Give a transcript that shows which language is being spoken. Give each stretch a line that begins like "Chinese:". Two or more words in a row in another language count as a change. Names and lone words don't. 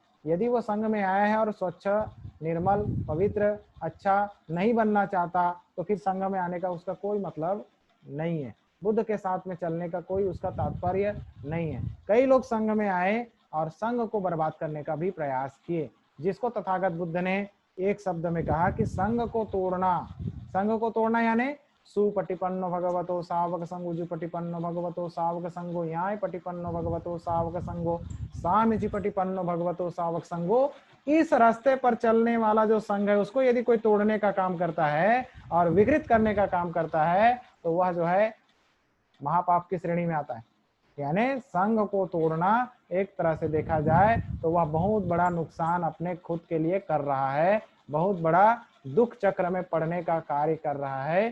Hindi: यदि वो संघ में आया है और स्वच्छ, निर्मल, पवित्र, अच्छा नहीं बनना चाहता, तो फिर संघ में आने का उसका कोई मतलब नहीं है। बुद्ध के साथ में चलने का कोई उसका तात्पर्य नहीं है। कई लोग संघ में आए और संघ को बर्बाद करने का भी प्रयास किए, जिसको तथागत बुद्ध ने एक शब्द में कहा कि संघ को तोड़ना। संघ को तोड़ना यानी
Pali: सुपटिपन्नो भगवतो सावक संगो, जुपटिपन्नो भगवतो सावक संगो, याय पटिपन्नो भगवतो सावक संगो, सामिचि पटिपन्नो भगवतो सावक संगो।
Hindi: इस रास्ते पर चलने वाला जो संघ है, उसको यदि कोई तोड़ने का काम करता है और विकृत करने का काम करता है, तो वह जो है महापाप की श्रेणी में आता है। यानी संघ को तोड़ना एक तरह से देखा जाए तो वह बहुत बड़ा नुकसान अपने खुद के लिए कर रहा है, बहुत बड़ा दुख चक्र में पड़ने का कार्य कर रहा है।